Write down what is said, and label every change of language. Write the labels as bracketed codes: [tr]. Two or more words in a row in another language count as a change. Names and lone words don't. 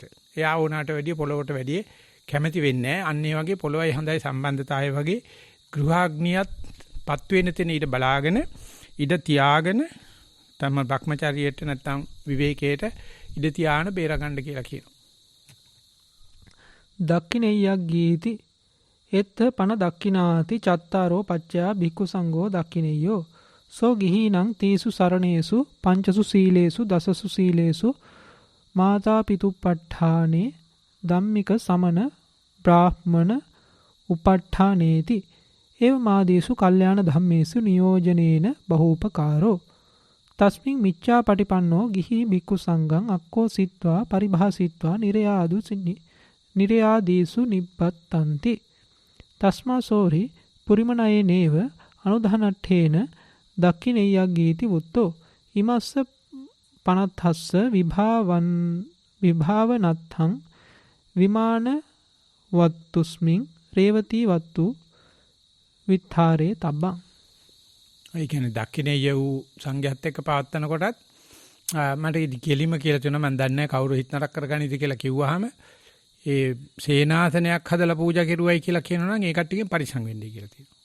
[si] එයා ඕනාට වැඩිය පොළොවට වැඩිය කැමති වෙන්නේ නැහැ. අන්න ඒ වගේ පොළොවයි හඳයි සම්බන්ධතාවය වගේ ගෘහාග්නියත් පත් වෙන තැන ඊට බලාගෙන ඉඩ තියාගෙන තම භ්‍රමචාරියට නැත්තම් විවේකයට ඉඩ තියාන බේරගන්න කියලා කියනවා. [pi] දක්ඛිනෙය්‍යක් ගීති එත්ත පන දක්ඛිනාති චත්තාරෝ පච්චයා භික්ඛු සංඝෝ දක්ඛිනෙය්‍යෝ සෝ ගිහිනං තීසු සරණේසු පංචසු සීලේසු දසසු සීලේසු මාතා පිතුප්පට්ඨානේ ධම්මික සමන බ්‍රාහ්මණ උපට්ඨානේති ඒව මාදේසු කල්යාණ ධම්මේසු නියෝජනේන බහූපකාරෝ තස්මින් මිච්ඡා පටිපන්නෝ ගිහි භික්ඛු සංඝං අක්කෝ සිත්වා පරිභාසිත්වා නිරයාදීසු නිබ්බත්තන්ති තස්මා සෝරි පුරිමනයේ නේව අනුධනට්ඨේන දක්ඛිනෙය්‍යක් ගීති වුත්තෝ ඉමස්ස පනත්හස්ස විභාවනත්තං විමාන වත්තුස්මින් රේවතී වත්තු විත්තරේ තබ්බං. [si] ඒ කියන්නේ දක්ඛිනේය වූ සංඝයාත් එක්ක පවත්වන කොටත් මට කෙලිම කියලා තියෙනවා මම දන්නේ නැහැ කවුරු හිත නරක කරගන්නේද කියලා කිව්වහම ඒ සේනාසනයක් හදලා පූජා කෙරුවයි කියලා කියනවා නම් ඒ කට්ටියකින් පරිසං වෙන්නයි කියලා තියෙනවා.